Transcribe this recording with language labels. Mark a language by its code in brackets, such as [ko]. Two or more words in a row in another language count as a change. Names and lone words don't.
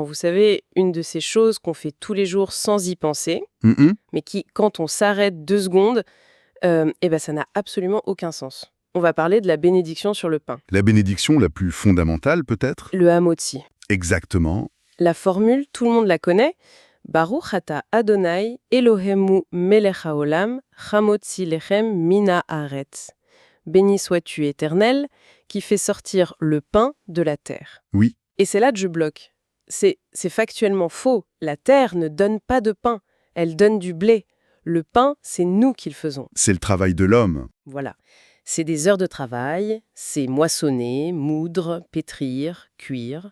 [fr] Vous savez, une de ces choses qu'on fait tous les jours sans y penser, Mhm. mais qui, quand on s'arrête 2 secondes, ça n'a absolument aucun sens. On va parler de la bénédiction sur le pain, La bénédiction la plus fondamentale, peut-être? le hamotzi. Exactement. La formule, tout le monde la connaît. [he] ברוך אתה אדוני אלוהינו מלך העולם המוציא לחם מן הארץ. [fr] Béni sois-tu, Éternel, qui fait sortir le pain de la terre. Oui, Et c'est là que je bloque. C'est factuellement faux. La terre ne donne pas de pain. Elle donne du blé. Le pain, c'est nous qui le faisons. c'est le travail de l'homme. Voilà. C'est des heures de travail, c'est moissonner, moudre, pétrir, cuire.